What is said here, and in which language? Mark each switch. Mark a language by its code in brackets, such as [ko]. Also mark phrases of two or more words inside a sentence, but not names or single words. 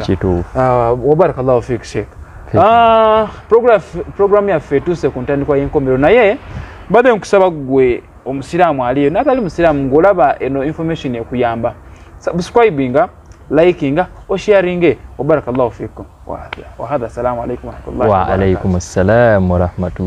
[lg] kituufu [ar] وبارك الله فيك شيخ [lg] program yaffe etuuse ku ntandikwa y'enkomero naye mbadde nkusaba gwe omusiraamu aliyo natali musiraamu ng'olaba eno information ekuyamba subscribinga likinga osharinge [ar] وبارك الله فيكم وهذا السلام عليكم ورحمة الله وعليكم السلام ورحمة الله